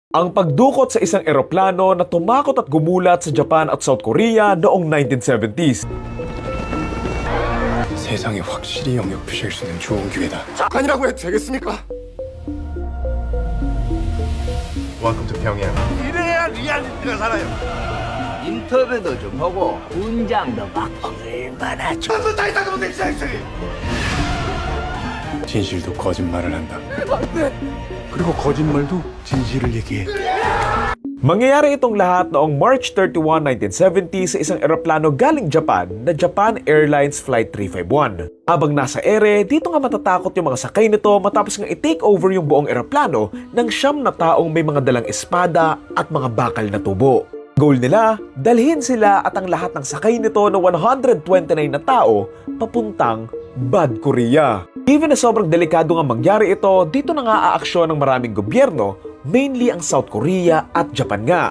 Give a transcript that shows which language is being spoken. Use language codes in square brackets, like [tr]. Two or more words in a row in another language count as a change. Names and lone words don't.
[tl] Ang pagdukot sa isang eroplano na tumakot at gumulat sa Japan at South Korea noong 1970s. [ko] 세상에 확실히 영역 표시할 수 있는 좋은 기회다. 아니라고 해도 되겠습니까? [en] Welcome to Pyongyang. [ko] 이래야 리얼리티가 살아요. 인터뷰도 좀 하고 분장도 막 얼마나 좋아. 한번 다 있다고 내 생각이. 진실도 거짓말을 한다. 그리고 거짓말도 진실을 얘기해. [tl] Mangyayari itong lahat noong March 31, 1970 sa isang eroplano galing Japan na Japan Airlines Flight 351. Habang nasa ere, dito nga matatakot yung mga sakay nito matapos nga i- [en] take over [tl] yung buong eroplano ng 9 na taong may mga dalang espada at mga bakal na tubo. Goal nila, dalhin sila at ang lahat ng sakay nito na 129 na tao papuntang Bad Korea. Even na sobrang delikado nga mangyari ito, dito na nga aaksyon ng maraming gobyerno, mainly ang South Korea at Japan nga.